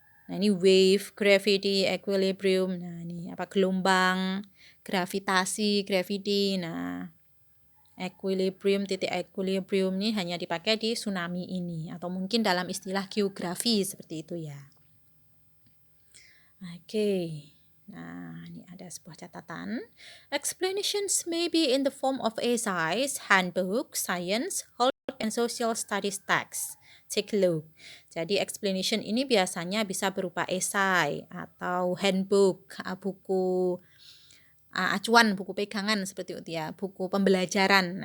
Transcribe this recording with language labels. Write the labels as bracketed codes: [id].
[id] Nah, ini wave, gravity, equilibrium. Nah, ini apa gelombang, gravitasi, gravity. Nah, equilibrium, titik equilibrium ini hanya dipakai di tsunami ini atau mungkin dalam istilah geografi seperti itu ya. Oke. Nah, ini ada sebuah catatan. [en] Explanations may be in the form of essays, handbook, science, health, and social studies text. Take a look. [id] Jadi explanation ini biasanya bisa berupa esai atau handbook, buku acuan, buku pegangan seperti itu ya, buku pembelajaran.